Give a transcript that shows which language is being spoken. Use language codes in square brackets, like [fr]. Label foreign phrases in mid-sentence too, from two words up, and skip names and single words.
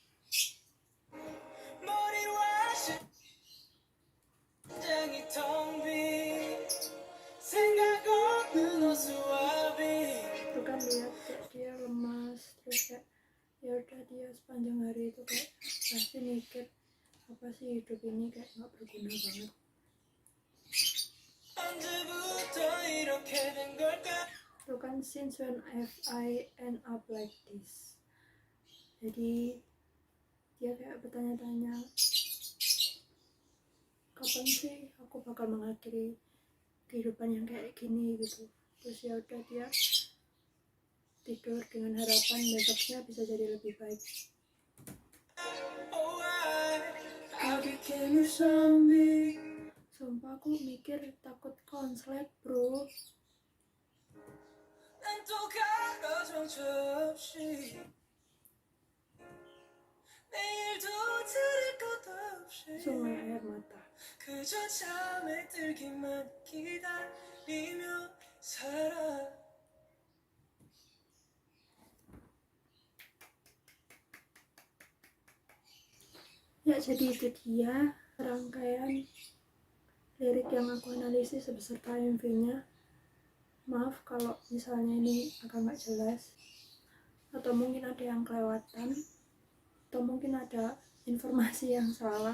[id] Itu kan lihat kayak dia lemas, terus kayak ya udah dia sepanjang hari itu kayak pasti mikir apa sih hidup ini kayak nggak berguna banget. Itu kan [en] since when have I end up like this. [id] Jadi dia kayak bertanya-tanya, kapan sih aku bakal mengakhiri kehidupan yang kayak gini gitu. Terus ya udah dia tidur dengan harapan besoknya bisa jadi lebih baik. Sumpah aku mikir takut konslet bro. Sungai air mata. [ko] 그저 잠에 들기만 기다리며 살아. [id] Ya jadi itu dia rangkaian lirik yang aku analisis beserta MV-nya. Maaf kalau misalnya ini agak nggak jelas, atau mungkin ada yang kelewatan, atau mungkin ada informasi yang salah.